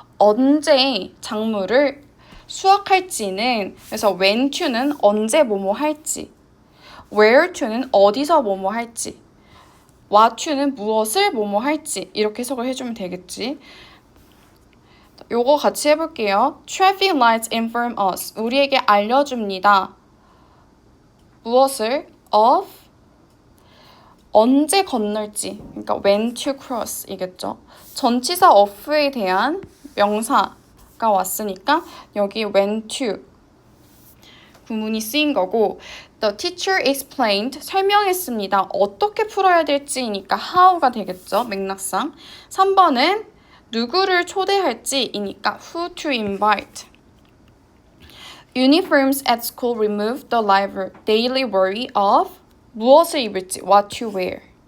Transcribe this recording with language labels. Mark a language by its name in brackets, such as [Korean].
[Korean] 언제 작물을 수확할지는, 그래서 when to는 언제 뭐뭐 할지, where to는 어디서 뭐뭐 할지, what to는 무엇을 뭐뭐 할지, 이렇게 해석을 해주면 되겠지. 요거 같이 해볼게요. [English] Traffic lights inform us. [Korean] 우리에게 알려줍니다. 무엇을? Of. 언제 건널지. 그러니까 [English] when to cross [Korean] 이겠죠. 전치사 of에 대한 명사가 왔으니까 여기 when to 구문이 쓰인 거고, [English] The teacher explained. [Korean] 설명했습니다. 어떻게 풀어야 될지니까 how가 되겠죠. 맥락상. 3번은 누구를 초대할지이니까 [English] who to invite. Uniforms at school remove the daily worry of [Korean] 무엇을 입을지, [English] what to wear.